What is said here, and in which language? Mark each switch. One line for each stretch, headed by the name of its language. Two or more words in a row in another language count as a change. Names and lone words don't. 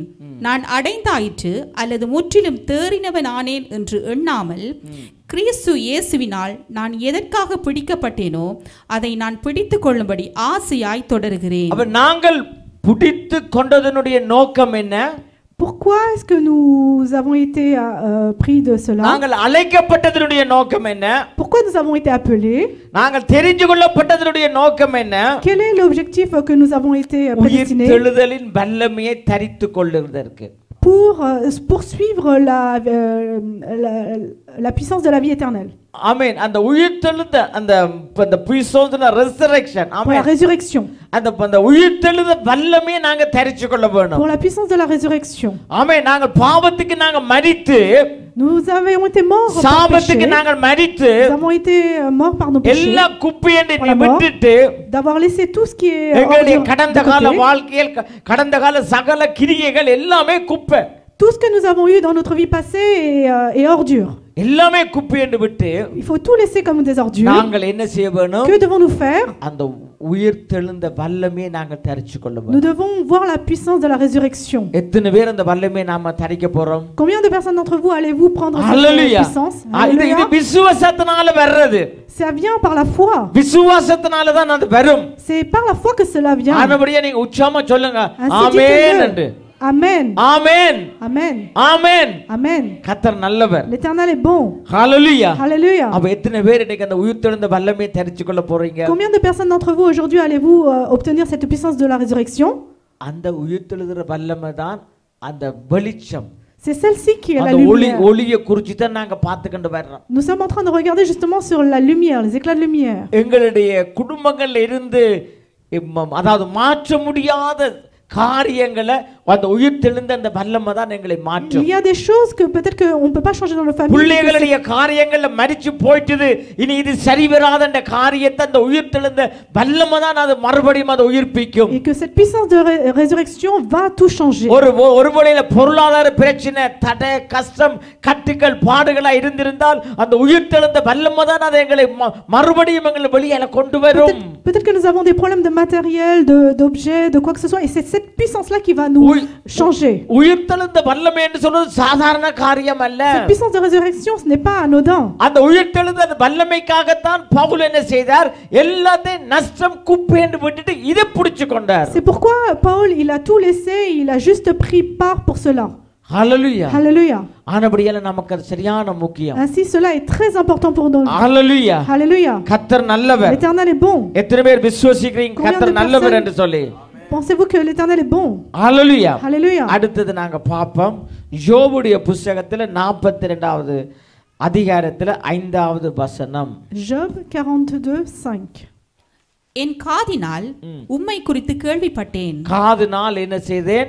Tamil: நான் அடைந்தாயிற்று அல்லது முற்றிலும் தேறினவன் ஆனேன் என்று எண்ணாமல் கிறிஸ்து இயேசுவினால் நான் எதற்காக பிடிக்கப்பட்டேனோ அதை நான் பிடித்துக் கொள்ளும்படி ஆசையாய் தொடருகிறேன். அப்ப நாங்கள் பிடித்து கொண்டதனுடைய நோக்கம் என்ன?
French: Pourquoi est-ce que nous avons été pris de cela?
Tamil: நாங்கள் அழைக்கப்பட்டதனுடைய நோக்கம் என்ன?
French: Pourquoi nous avons été appelés?
Tamil: நாங்கள் தெரிந்து கொள்ளப்பட்டதனுடைய நோக்கம் என்ன?
French: Quel est l'objectif que nous avons été prédestinés?
Tamil: உயிர்த்தெழுதலின் வல்லமையை தரித்துக் கொள்ளுவதற்கு.
French: Pour poursuivre la puissance de la vie éternelle. Amen.
Tamil: அந்த உயிர்த்தெழுந்த அந்த புய்சோந்தன ரெசரக்ஷன்.
French: Pour la résurrection.
Tamil: அந்த உயிர்த்தெழுந்த வல்லமையை நாங்க தரித்துக் கொள்ள வேண்டும்.
French: Pour la puissance de la résurrection.
Tamil: ஆமென். நாங்கள் பாவத்துக்கு நாங்க மரித்து,
French: nous avons été morts par
Tamil: சாபத்துக்கு
French: péché.
Tamil: நாங்கள் மரித்து,
French: nous avons été morts par nos péchés.
Tamil: எல்லா குப்பையை விட்டுட்டு,
French: d'avoir laissé tout ce qui est
Tamil: எங்களுடைய கடந்த கால வாழ்க்கையில் கடந்த கால சகல கிரியைகள் எல்லாமே குப்பை.
French: tout ce que nous avons eu dans notre vie passée est ordure.
Tamil: எல்லாமே குப்பை என்று விட்டு,
French: il faut tout laisser comme des ordures.
Tamil: நாங்கள் என்ன செய்ய வேண்டும்?
French: que devons-nous faire?
Tamil: அந்த உயிர்த்தெழுந்த வல்லமையை நாங்கள் தரித்துக் கொள்ள வேண்டும்.
French: nous devons voir la puissance de la résurrection.
Tamil: எத்தனை பேர் அந்த வல்லமையை நாம தரிக்க போறோம்?
French: combien de personnes d'entre vous allez-vous prendre cette puissance?
Tamil: இது விசுவாசத்தினால வர்றது.
French: ça vient par la foi.
Tamil: விசுவாசத்தினால தான் அது வரும்.
French: c'est par la foi que cela vient.
Tamil: ஆனபடியா நீங்க உச்சமா சொல்லுங்க ஆமென் என்று.
French: Amen. Amen. Amen. Amen. Amen.
Tamil: கர்த்தர் நல்லவர்.
French: L'Éternel est bon. Hallelujah. Hallelujah.
Tamil: அப்ப எத்தனை பேர் இன்னைக்கு அந்த உயிர்த்தெழுந்த வல்லமையை தரித்துக் கொள்ள போறீங்க?
French: combien de personnes d'entre vous aujourd'hui allez-vous obtenir cette puissance de la résurrection?
Tamil: அந்த உயிர்த்தெழுகிற வல்லமை தான் அந்த வெளிச்சம்.
French: c'est celle-ci qui est la
Tamil: அந்த
French: lumière.
Tamil: ஒளியை குறித்து தான் நாங்க பார்த்துக்கிட்டு வர்றோம்.
French: nous sommes en train de regarder justement sur la lumière, les éclats de lumière.
Tamil: எங்களுடைய குடும்பங்கள்ல இருந்து அதாவது மாற்ற முடியாத காரியங்களை அந்த உயிர்த்தெழுந்த அந்த வல்லமை தான் எங்களை மாற்றும்.
French: il y a des choses que peut-être que on peut pas changer dans nos familles.
Tamil: பிள்ளைகளுடைய காரியங்கள்ல மரிச்சு போயிட்டது, இனி இது சரி வராத அந்த காரியத்தை அந்த உயிர்த்தெழுந்த வல்லமை தான் அது மறுபடியும் அதை உயிர்ப்பிக்கும்.
French: et que cette puissance de résurrection va tout changer.
Tamil: ஒருவேளை பொருளாதார பிரச்சனை, தடை, கஷ்டம், கட்டுகள், பாடுகளா இருந்திருந்தால் அந்த உயிர்த்தெழுந்த வல்லமை தான் அதை எங்களை மறுபடியும் எங்களை வெளியில கொண்டு வரும்.
French: peut-être que nous avons des problèmes de matériel, d'objets, de quoi que ce soit, et c'est cette puissance là qui va nous changer.
Tamil: உயிர்த்தெழுந்த வல்லமை என்று சொல்றது சாதாரண காரியம் அல்ல.
French: cette puissance de résurrection, ce n'est pas anodin.
Tamil: அந்த உயிர்த்தெழுந்த வல்லமைக்காக தான் பவுல் என்ன செய்தார்? எல்லாத்தையும் நஷ்டம் குப்பை என்று விட்டுட்டு இதை பிடிச்சு கொண்டார்.
French: c'est pourquoi Paul il a tout laissé, il a juste pris part pour cela. Hallelujah. Hallelujah.
Tamil: ஆனபடியால நமக்கு அது சரியான முக்கியம்.
French: ainsi cela est très important pour nous. Hallelujah. Hallelujah.
Tamil: கர்த்தர் நல்லவர்.
French: l'Éternel est bon.
Tamil: எத்தனை பேர் விசுவாசிக்கிறீங்க கர்த்தர் நல்லவர் என்று சொல்லி?
French: pensez-vous que l'Éternel est bon? Hallelujah. Hallelujah.
Tamil: அடுத்து நாங்க பாப்போம் யோபுடைய புத்தகத்துல 42வது அதிகாரத்துல 5வது வசனம்.
French: Job 42:5.
Tamil: என் காதினால் உம்மை குறித்து கேள்விப்பட்டேன். காதினால் என்ன செய்தேன்?